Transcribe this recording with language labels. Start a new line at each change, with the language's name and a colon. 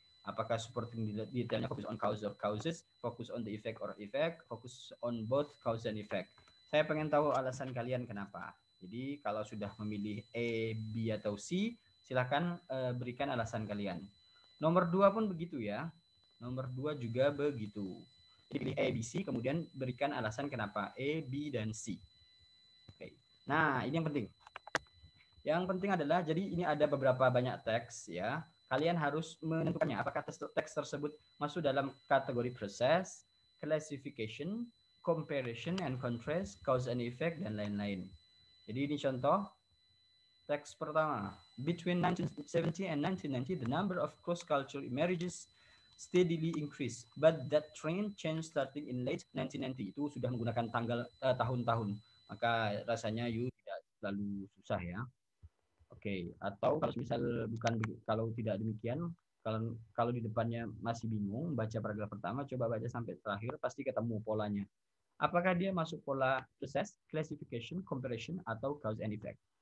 Indonesian: Apakah supporting detailnya fokus
English: on cause or causes, fokus on the effect or effect, fokus on both cause and effect.
Indonesian: Saya pengen tahu alasan kalian kenapa. Jadi kalau sudah memilih A, B, atau C, silahkan berikan alasan kalian. Nomor 2 pun begitu ya. Nomor 2 juga begitu. Pilih A, B, C, kemudian berikan alasan kenapa A, B, dan C. Oke. Nah, ini yang penting. Yang penting adalah, jadi ini ada beberapa banyak teks ya. Kalian harus menentukannya. Apakah teks tersebut masuk dalam kategori process, classification, comparison and contrast, cause and effect, dan lain-lain. Jadi ini contoh. Teks pertama.
English: Between 1970 and 1990, the number of cross-cultural marriages steadily increased, but that trend changed starting in late 1990.
Indonesian: Itu sudah menggunakan tahun-tahun, maka rasanya you tidak terlalu susah ya. Oke, atau kalau misal kalau tidak demikian, kalau di depannya masih bingung baca paragraf pertama, coba baca sampai terakhir, pasti ketemu polanya. Apakah dia masuk pola process, classification, comparison, atau cause and effect?